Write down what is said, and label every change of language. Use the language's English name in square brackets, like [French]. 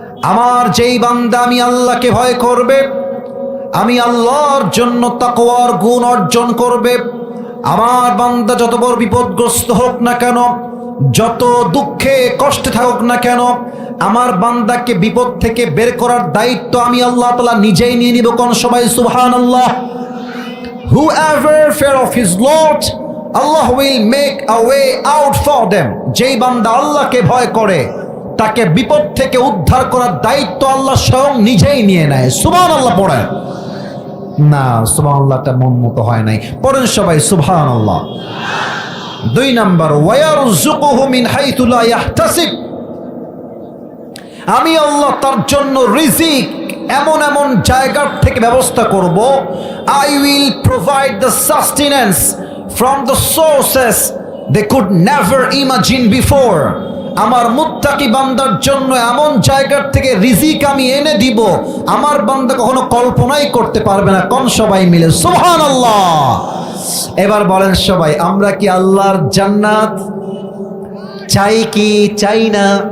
[Bangla] আমার যেই বান্দা আমি আল্লাহকে ভয় করবে, আমি আল্লাহর জন্য তাকওয়ার গুণ অর্জন করবে, আমার বান্দা যত বড় বিপদগ্রস্ত হোক না কেন, যত দুঃখে কষ্টে থাকুক না কেন, আমার বান্দাকে বিপদ থেকে বের করার দায়িত্ব আমি আল্লাহ তাআলা নিজেই নিয়ে নিব। কোন সবাই সুবহানাল্লাহ। [English] Whoever fear of his Lord, Allah will make a way out for them. [Bangla] যেই বান্দা আল্লাহকে ভয় করে তাকে বিপদ থেকে উদ্ধার করার দায়িত্ব আল্লাহ স্বয়ং নিজেই নিয়ে নেয়। সুবহানাল্লাহ পড়েন না? সুবহানাল্লাহটা মন মতো হয় নাই, পড়েন সবাই সুবহানাল্লাহ। 2 নাম্বার, [Arabic] ওয়ায়ারযুকুহু মিন হাইথু লা ইয়াহতাসিব। [Bangla] আমি আল্লাহ তার জন্য রিজিক এমন এমন জায়গার থেকে ব্যবস্থা করব। [English] I will provide the sustenance from the sources they could never imagine before. [Bangla] আমার মুত্তাকি বান্দার জন্য এমন জায়গার থেকে রিজিক আমি এনে দিব আমার বান্দা কখনো কল্পনাই করতে পারবে না। কোন সবাই মিলে সুবহানাল্লাহ। এবার বলেন সবাই, আমরা কি আল্লাহর জান্নাত চাই কি চাই না?